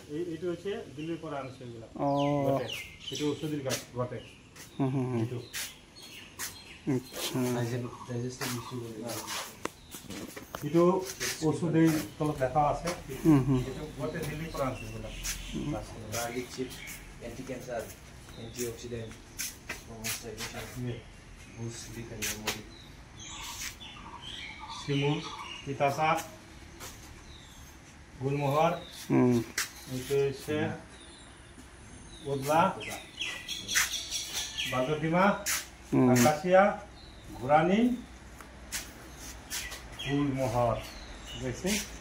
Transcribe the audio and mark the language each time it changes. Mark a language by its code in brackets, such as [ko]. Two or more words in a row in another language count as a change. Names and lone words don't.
[as] এইটো হৈছে দিল্লীৰ পৰা আনিছে এইবিলাক এইটো ঔষধিৰ গাছ গতে এইটো এইটো ঔষধিৰ তলত দেখা আছে এইটো গতে দিল্লীৰ পৰা আনিছে এইবিলাক [en] garlic chip, anti-cancer, antioxidant, boost sleep and memory. [as] শিমুল তিতাচা গুলমোহর এইটো হৈছে উদলা বাগদিমা আকাশিয়া ঘোৰানি গুলমোহর বুঝছে